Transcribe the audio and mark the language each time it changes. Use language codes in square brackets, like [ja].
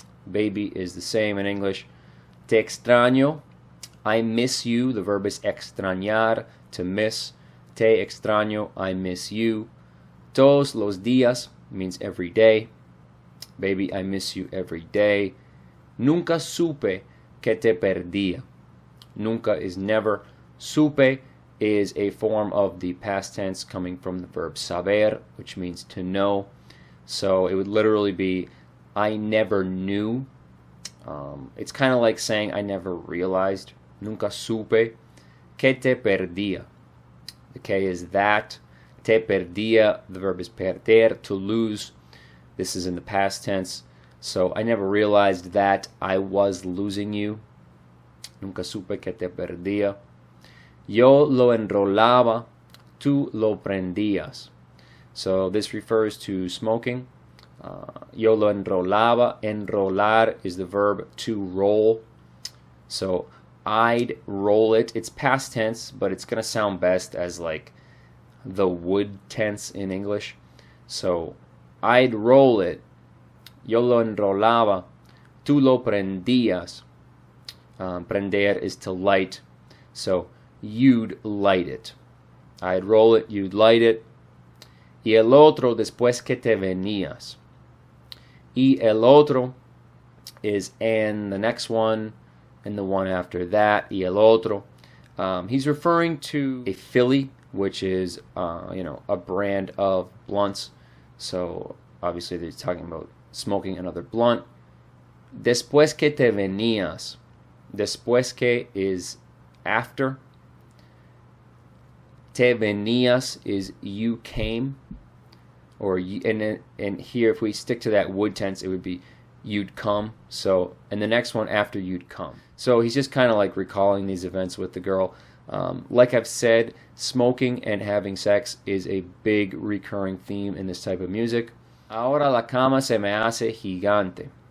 [en] Baby is the same in English. [es] Te extraño, [en] I miss you. The verb is extrañar, to miss. [es] Te extraño, [en] I miss you. [es] Todos los días [en] means every day. Baby, I miss you every day. [es] Nunca supe que te perdía. [en] Nunca is never. Supe is a form of the past tense coming from the verb saber, which means to know. So it would literally be, I never knew. It's kind of like saying I never realized. [es] Nunca supe que te perdía. [en] The que is that. [es] Te perdía, [en] the verb is perder, to lose. This is in the past tense. So I never realized that I was losing you. [es] Nunca supe que te perdía. Yo lo enrolaba, tú lo prendías. [en] So this refers to smoking. [es] Yo lo enrolaba. [en] Enrolar is the verb to roll. So I'd roll it. It's past tense, but it's going to sound best as like the would tense in English. So I'd roll it. [es] Yo lo enrolaba. Tú lo prendías. [en] Prender is to light. So you'd light it. I'd roll it, you'd light it. [es] Y el otro después que te venías. Y el otro [en] is and the next one and the one after that. Y el otro. He's referring to a Philly, which is a brand of blunts. So obviously they're talking about smoking another blunt. [es] Después que te venías. Después que [en] is after. [es] Te venías [en] is you came, or you, and here if we stick to that would tense, it would be you'd come. So, and the next one after you'd come. So he's just kind of like recalling these events with the girl. Like I've said, smoking and having sex is a big recurring theme in this type of music. [es] Ahora la cama se me hace gigante.